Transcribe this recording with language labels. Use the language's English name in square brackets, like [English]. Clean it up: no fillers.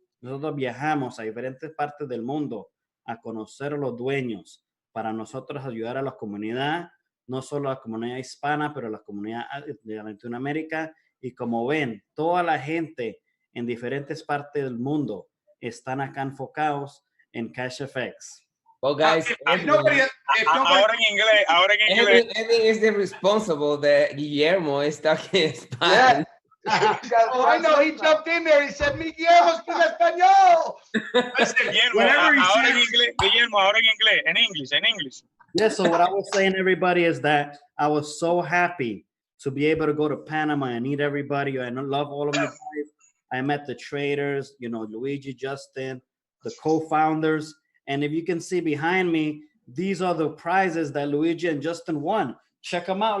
[Spanish] Nosotros viajamos a diferentes partes del mundo a conocer a los dueños, para nosotros ayudar a la comunidad, no solo a la comunidad hispana, pero a la comunidad de Latinoamérica. Y como ven, toda la gente en diferentes partes del mundo están acá enfocados en Cashfx. [English] Well, guys, [Spanish] ahora en inglés. [English] Edwin is the responsible that Guillermo is talking Spanish. Oh, I know. He jumped in there. He said, "Mi Guillermo speaks español." [Spanish] Guillermo, ahora en inglés, en English. [English] Yeah, so what I was saying, everybody, is that I was so happy to be able to go to Panama and meet everybody. I love all of you guys. I met the traders, you know, Luigi, Justin, the co-founders. And if you can see behind me, these are the prizes that Luigi and Justin won. Check them out.